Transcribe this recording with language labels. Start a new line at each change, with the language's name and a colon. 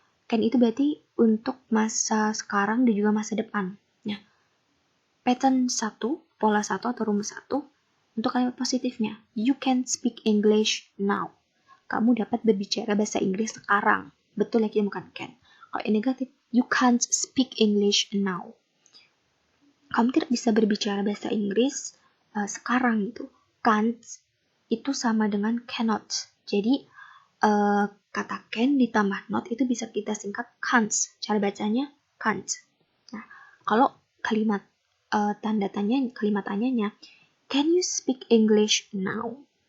Indonesian: Can itu berarti untuk masa sekarang dan juga masa depan. Nah, pattern 1, pola 1 atau rumus 1, untuk kalimat positifnya,
English: you can speak English now.
Indonesian: Kamu dapat berbicara bahasa Inggris sekarang. Betul ya, kita bukan can. Kalau yang negatif,
English: you can't speak English now.
Indonesian: Kamu tidak bisa berbicara bahasa Inggris sekarang gitu. Can't itu sama dengan cannot. Jadi kata can ditambah not itu bisa kita singkat can't. Cara bacanya can't. Nah, kalau kalimat kalimat tanyanya,
English: can you speak English now?